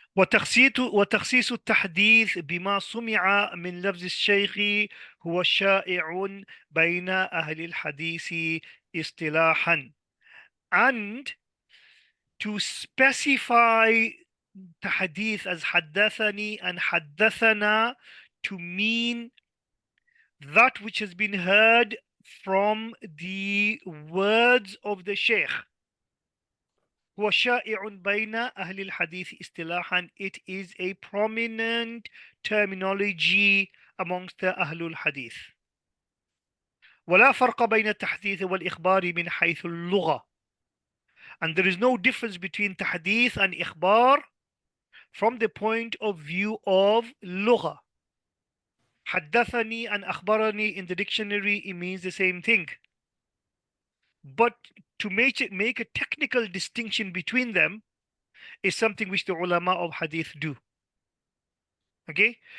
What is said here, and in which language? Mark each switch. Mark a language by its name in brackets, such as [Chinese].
[Arabic] وتخصيص التحديث بما سمع من لفظ الشيخ هو شائع بين أهل الحديث اصطلاحا. [English] And to specify tahdith as حدثني and حدثنا to mean that which has been heard from the words of the sheikh. [Arabic] هو شائع بين أهل الحديث اصطلاحا. [English] It is a prominent terminology amongst the أهل الحديث. [Arabic] ولا فرق بين التحديث والإخبار من حيث اللغة. [English] And there is no difference between tahdith and ikhbar from the point of view of lugha. حدثني and أخبرني in the dictionary, it means the same thing. But to make a technical distinction between them is something which the ulama of hadith do. Okay?